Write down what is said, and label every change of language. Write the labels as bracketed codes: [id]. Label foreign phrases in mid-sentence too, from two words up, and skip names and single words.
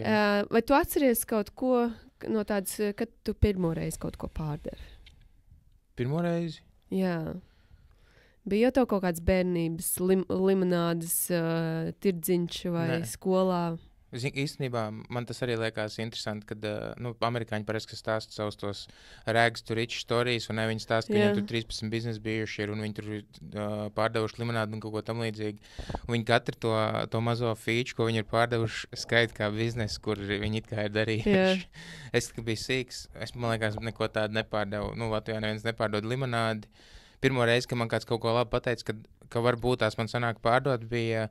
[lv] Vai tu atceries kaut ko no tādas, kad tu pirmoreiz kaut ko pārdevi? Pirmoreiz? Jā. Bija jau tev kaut kāds bērnības limonādes tirdziņš vai skolā? Īstenībā man tas arī liekas interesanti, kad amerikāņi parasti stāsta savus tos [en] rags to rich stories, [lv] un viņi stāsta, ka viņiem tur 13 biznesi bijuši ir, un viņi tur pārdevuši limonādu un kaut ko tam līdzīgi. Un viņi katru to mazo feature, ko viņi ir pārdevuši, skaita kā biznesu, kur viņi it kā ir darījuši. Es, kad biju sīks, man liekas, neko tādu nepārdevu. Latvijā neviens nepārdod limonādi. Pirmo reizi, kad man kāds kaut ko labi pateica, ka varbūt tās man sanāk pārdot, bija...